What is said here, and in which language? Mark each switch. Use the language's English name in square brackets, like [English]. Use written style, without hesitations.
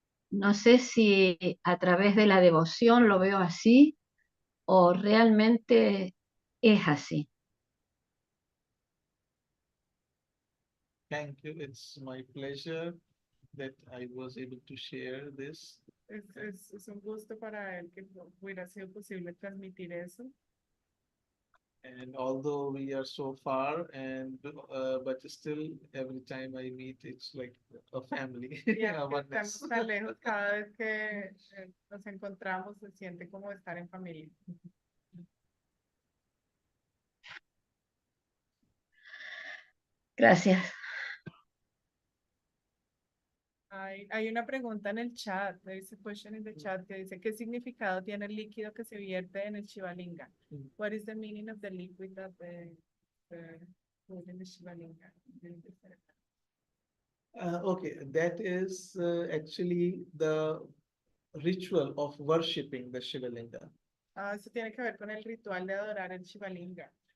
[Spanish] No sé si a través de la devoción lo veo así o realmente es así. [English] Thank you. It's my pleasure that I was able to share this. [Spanish] Es un gusto para él que hubiera sido posible transmitir eso. [English] And although we are so far, but still every time I meet, it's like a family. [Spanish] Y a aunque [English] oneness. [Spanish] estamos tan lejos, cada vez que nos encontramos se siente como estar en familia. Gracias. Hay una pregunta en el chat, [English] there is a question in the chat [Spanish] que dice, ¿qué significado tiene el líquido que se vierte en el Shivalinga? [English] What is the meaning of the liquid that the put in the Shivalinga? Okay, that is actually the ritual of worshipping the Shivalinga. [Spanish] Eso tiene que ver con el ritual de adorar el Shivalinga.